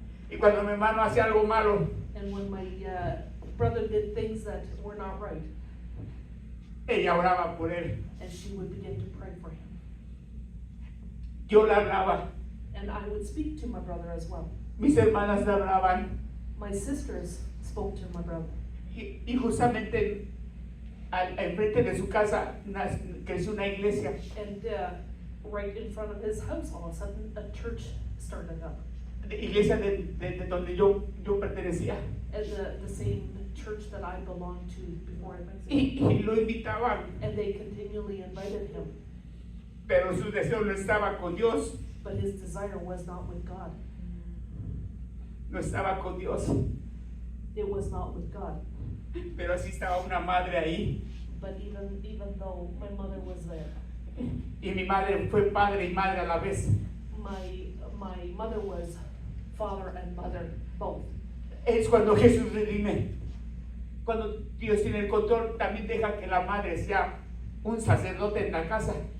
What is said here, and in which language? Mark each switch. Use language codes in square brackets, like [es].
[es] Y cuando mi hermano hacía algo malo, [en] And when my brother did things that were not right, [es] ella oraba por él. [en] and she would begin to pray for him. [es] Yo la hablaba. [en] And I would speak to my brother as well. [es] Mis hermanas le hablaban. [en] My sisters spoke to my brother. [es] Y justamente enfrente de su casa creció una iglesia. [en] And right in front of his house, all of a sudden, a church started up. [es] Iglesia de donde yo pertenecía. [en] And the same church that I belonged to before in Mexico. [es] Y lo invitaban, [en] And they continually invited him. [es] pero su deseo no estaba con Dios, [en] But his desire was not with God. [es] no estaba con Dios, [en] It was not with God. [es] pero así estaba una madre ahí. [en] But even though my mother was there, [es] Y mi madre fue padre y madre a la vez. [en] my mother was father and mother both. [es] Es cuando Jesús redime. Cuando Dios tiene el control, también deja que la madre sea un sacerdote en la casa.